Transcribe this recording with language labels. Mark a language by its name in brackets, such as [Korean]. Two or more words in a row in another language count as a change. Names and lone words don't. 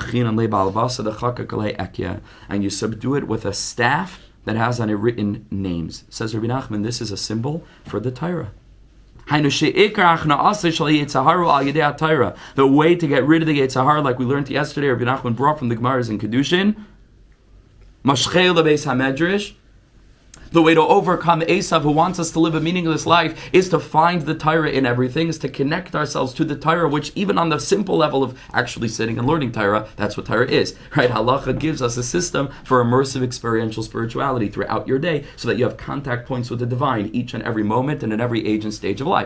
[English] And you subdue it with a staff that has on it written names. Says Rebbe Nachman, this is a symbol for the Torah. The way to get rid of the [Hebrew] יצר הרע, [English] like we learned yesterday, Rebbe Nachman brought from the Gemaras in Kedushin, [Hebrew] משכהו לבית המדרש. [English] The way to overcome Esav, who wants us to live a meaningless life, is to find the Torah in everything, is to connect ourselves to the Torah, which even on the simple level of actually sitting and learning Torah, that's what Torah is. Right? Halacha gives us a system for immersive experiential spirituality throughout your day, so that you have contact points with the divine each and every moment and in every age and stage of life.